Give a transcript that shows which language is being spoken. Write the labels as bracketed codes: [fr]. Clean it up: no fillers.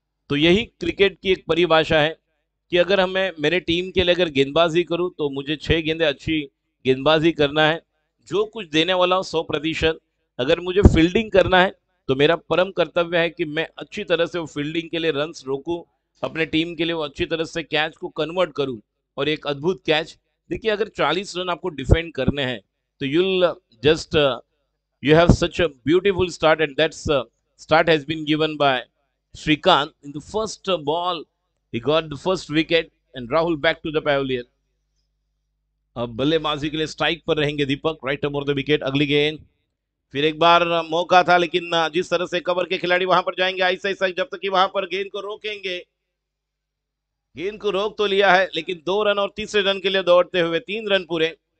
[hi] तो यही क्रिकेट की एक परिभाषा है कि अगर हमें मेरे टीम के लिए अगर गेंदबाजी करूं तो मुझे 6 गेंदें अच्छी गेंदबाजी करना है, जो कुछ देने वाला हूं 100%। अगर मुझे फील्डिंग करना है तो मेरा परम कर्तव्य है कि मैं अच्छी तरह से वो फील्डिंग के लिए रन्स रोकूं, अपने टीम के लिए वो अच्छी तरह से कैच को कन्वर्ट करूं। और एक अद्भुत कैच देखिए, अगर 40 रन आपको डिफेंड करने हैं तो [en] You'll just you have such a beautiful start, and that's start has been given by Shrikant in the first ball. He got the first wicket and Rahul back to the pavilion. [hi] अब बल्लेबाजी के लिए strike पर रहेंगे दीपक, [en] Right over the wicket. [hi] अगली गेंद, फिर एक बार मौका था, लेकिन जिस तरह से कवर के खिलाड़ी वहां पर जाएंगे ऐसा ऐसा, जब तक कि वहां पर गेंद को रोकेंगे। गेंद को रोक तो लिया है, लेकिन 2 रन और तीसरे रन के लिए दौड़ते हुए 3 रन पूरे।